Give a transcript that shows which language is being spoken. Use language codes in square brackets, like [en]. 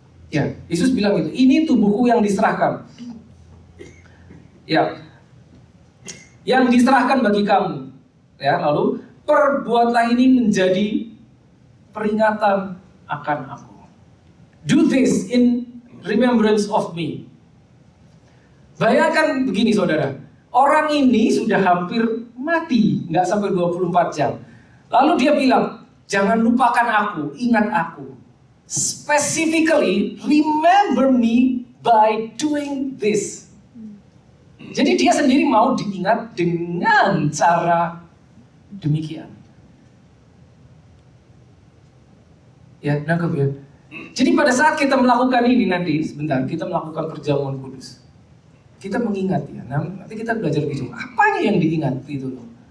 [id] Ya, Yesus bilang gitu. Ini tubuhku yang diserahkan. Ya, yang diserahkan bagi kamu. Ya, lalu perbuatlah ini menjadi peringatan akan aku. [en] Do this in remembrance of me. [id] Bayangkan begini saudara, orang ini sudah hampir mati, nggak sampai 24 jam. Lalu dia bilang, jangan lupakan aku, ingat aku. [en] Specifically, remember me by doing this. [id] Jadi dia sendiri mau diingat dengan cara demikian. Ya, nangkep ya. Jadi pada saat kita melakukan ini nanti, sebentar, kita melakukan perjamuan kudus. Kita mengingat ya, nanti kita belajar lebih jauh. Apanya yang diingat itu loh.